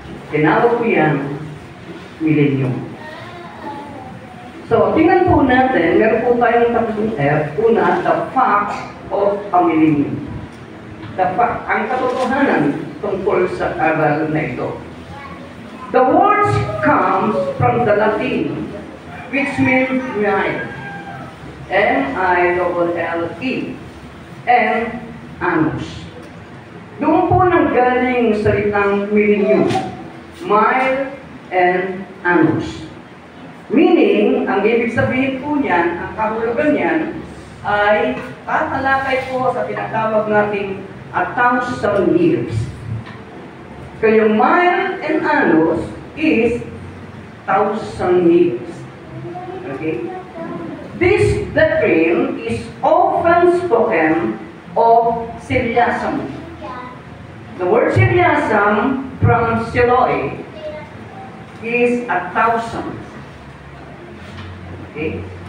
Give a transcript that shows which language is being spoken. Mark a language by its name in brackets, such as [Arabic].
[Filipino] Tinawag ko yan, millennium. So, tingnan po natin, meron po tayong tatlong F. [English] Una, the fact of a millennium. [Filipino] The fact, ang katotohanan tungkol sa aral na ito. [English] The words comes from the Latin, which means mile. M-I-L-L-E. And annus. [Filipino] Doon po nang galing salitang millennium. Mile and annus. Meaning, ang ibig sabihin po niyan, ang kahulugan niyan, ay tatalakay po sa tinatawag nating 1,000 years. [English] Kaya mile and annus is 1,000 years. Okay? This doctrine is often spoken of Siliasum. The word Siliasum from Siloi is 1,000. Okay?